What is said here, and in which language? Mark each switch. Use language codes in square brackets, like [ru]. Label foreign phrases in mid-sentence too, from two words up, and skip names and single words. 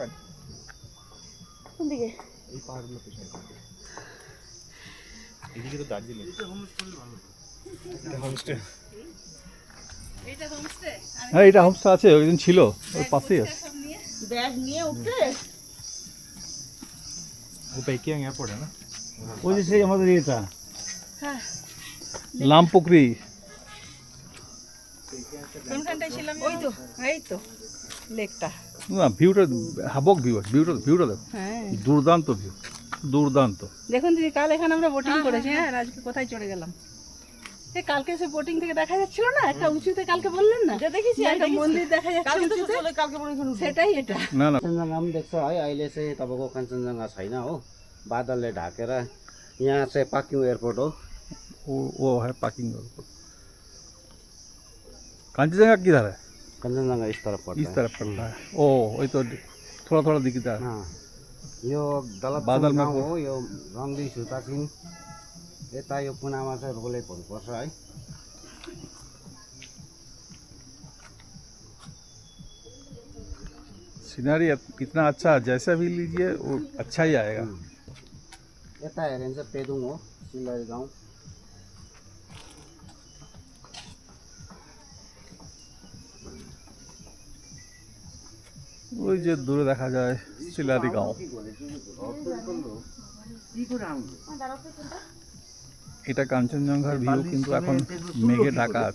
[bn] কোন দিকে? এই পাহাড়গুলো পেছনে এদিকে তো দার্জিলিং। হ্যাঁ এটা হোমস্টে আছে, ওই দিন ছিল ওর পাশেই আছে। ব্যাগ নিয়ে উঠতে [hi] वो पेकिंग एयरपोर्ट है ना, वो जैसे [bn] আমাদের এটা হ্যাঁ লামপুকরি। কোনখানটায় ছিলাম? ওই তো, এই তো লেকটা। না ভিউটা হাবক ভিউ, ভিউটা দেখো, হ্যাঁ দুর্দান্ত ভিউ, দুর্দান্ত। দেখুন দিদি, কাল এখানে আমরা বোটিং করেছি। হ্যাঁ, আর আজকে কোথায় চলে গেলাম? এ কালকে সে বোটিং থেকে দেখা যাচ্ছিল না একটা উঁচুতে, কালকে বললেন না দেখেছি একটা মন্দির দেখা যাচ্ছে উঁচুতে, সেটাই এটা। [hi] ना ना [ne] कञ्चनजङ्घा पनि देख्छ है। अहिले चाहिँ तपाईँको कञ्चनजङ्घा छैन हो, बादलले ढाकेर। यहाँ चाहिँ पाक्योङ एयरपोर्ट हो। [hi] वो है पार्किंग। कांचनजंगा किधर है? कञ्चनजङ्घा इस तरफ पर्छ। इस तरफ पड़ता है। ओ वही तो थोड़ा थोड़ा दिखता है। [ne] यो बादलमा दलतपुर गाउँ हो, यो रङ्गी सुतासिङ। यता यो कुनामा चाहिँ रोलेपहरू पर्छ है। [hi] सीनरी इतना अच्छा है, जैसा भी लीजिए वो अच्छा ही आएगा। [ne] यता हेऱ्यो भने चाहिँ पेदुङ हो, सिलरी गाउँ। [bn] ওই যে দূরে দেখা যায় শিলারি গাঁও। এটা কাঞ্চনজঙ্ঘার ভিউ, কিন্তু এখন মেঘে ঢাকা আছে,